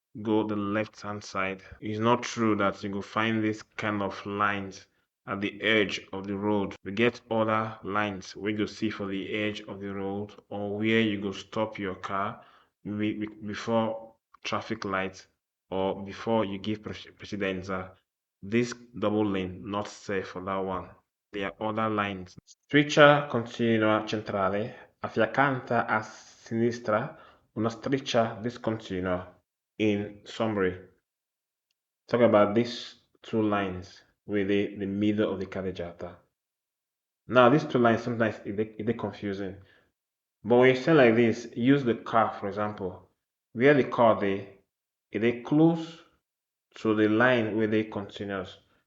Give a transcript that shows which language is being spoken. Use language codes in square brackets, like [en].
[en] go the left hand side. It's not true that you go find this kind of lines at the edge of the road. We get other lines we go see for the edge of the road, or where you go stop your car before traffic lights, or before you give precedence. This double lane not safe for that one. There are other lines. [it] Striscia continua centrale, affiancata a sinistra una striscia discontinua. [en] In summary, talk about these two lines with the middle of the carreggiata. Now, these two lines sometimes they're confusing. But when you say like this, use the car, for example. Where the car they close to the line where they continuous.